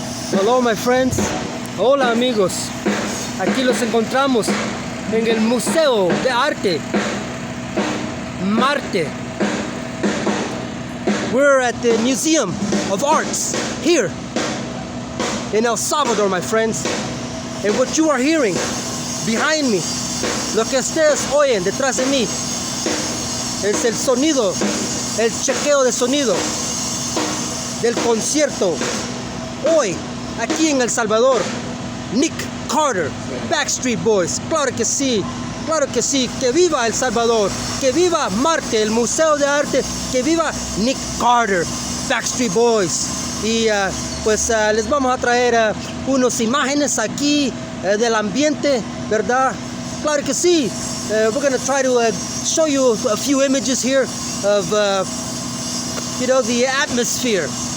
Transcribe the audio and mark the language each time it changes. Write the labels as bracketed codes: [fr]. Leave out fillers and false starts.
[en] Hello my friends, [es] hola amigos, aquí los encontramos en el Museo de Arte Marte. [en] We're at the Museum of Arts here in El Salvador, my friends. And what you are hearing behind me, [es] lo que ustedes oyen detrás de mí, es el sonido, el chequeo de sonido del concierto hoy aquí en El Salvador. Nick Carter, Backstreet Boys, claro que sí, que viva El Salvador, que viva Marte, el Museo de Arte, que viva Nick Carter, Backstreet Boys. Y les vamos a traer unas imágenes aquí del ambiente, ¿verdad? Claro que sí. [en] We're going to try to show you a few images here of the atmosphere.